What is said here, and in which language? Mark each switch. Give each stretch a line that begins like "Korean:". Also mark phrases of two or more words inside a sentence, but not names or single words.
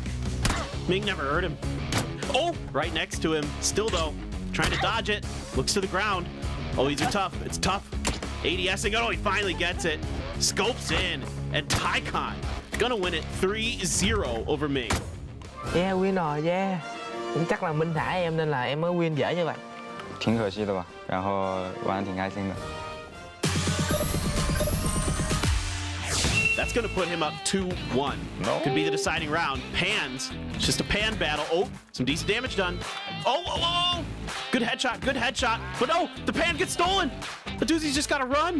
English: Ming never hurt him. Oh, right next to him. Still though, trying to dodge it. Looks to the ground. Oh, these are tough. It's tough. ADSing. Oh, he finally gets it. Scopes in, and Tycon gonna win it 3-0 over Ming. Yeah, win rồi, yeah.
Vietnamese: Cũng chắc là Minh thả em nên là em mới win dễ như vậy.
Chinese: 挺可惜的吧，然后玩得挺开心的。
English: That's gonna put him up 2-1. No. Could be the deciding round. Pans. It's just a pan battle. Oh, some decent damage done. Oh. Good headshot. But no, the pan gets stolen. The doozy's just gotta run.